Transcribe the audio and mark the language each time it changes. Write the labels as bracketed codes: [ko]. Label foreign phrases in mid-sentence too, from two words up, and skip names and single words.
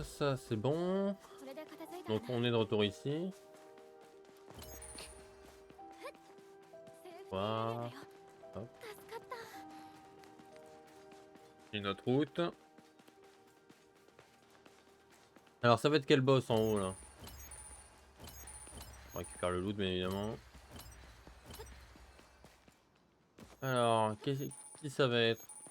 [fr] ça c'est bon. [ja] これで片付いた [fr] Donc on est de retour ici. [ja] セーフティーエリアだよ [fr] Voilà. Hop. [ja] 助かった [fr] Et notre route. Alors ça va être quel boss en haut là? On récupère le loot bien évidemment. Alors, qui ça va être?